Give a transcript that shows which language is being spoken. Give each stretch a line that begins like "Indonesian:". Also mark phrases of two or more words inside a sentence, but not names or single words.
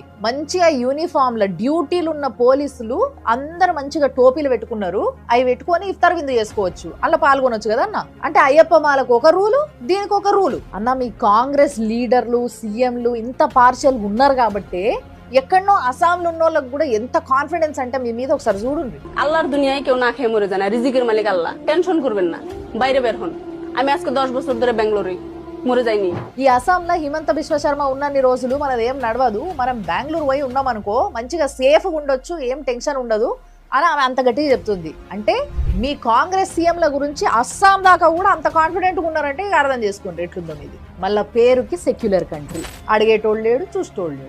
Telugu: మంచిగా యూనిఫామ్ లో డ్యూటీలు ఉన్న పోలీసులు అందరు మంచిగా టోపీలు పెట్టుకున్నారు. అవి పెట్టుకొని ఇఫ్తార్ విందు చేసుకోవచ్చు, అలా పాల్గొనొచ్చు కదా అన్న. అంటే అయ్యప్ప మాలకు ఒక రూలు, దీనికి ఒక రూలు అన్న. మీ కాంగ్రెస్ లీడర్లు, సీఎంలు ఇంత పార్షియల్ ఉన్నారు కాబట్టి ఎక్కడనో అస్సాంలో ఉన్న వాళ్ళకి కూడా ఎంత కాన్ఫిడెన్స్ అంటే మీ మీద ఒకసారి చూడండి.
Bangla: আল্লাহর দুনিয়ায় কেউ না খেয়ে মরে যায় না, রিজিকের মালিক আল্লাহ, টেনশন করবেন না, বাইরে বের হন। আমি আজকে 10 বছর ধরে বেঙ্গালুরে মরে যাইনি।
Telugu: ఈ అస్సాంలో హిమంత బిశ్వ శర్మ ఉన్నన్ని రోజులు మనది ఏం నడవదు, మనం బెంగళూరు పోయి ఉన్నాం అనుకో మంచిగా సేఫ్గా ఉండొచ్చు, ఏం టెన్షన్ ఉండదు అని ఆమె అంత గట్టిగా చెప్తుంది. అంటే మీ కాంగ్రెస్ సీఎంల గురించి అస్సాం దాకా కూడా అంత కాన్ఫిడెంట్గా ఉన్నారంటే అర్థం చేసుకోండి ఎట్లుందో ఇది. మళ్ళా పేరుకి
English: secular country,
Telugu: అడిగేటోళ్ళు లేడు, చూసేటోళ్ళు లేడు.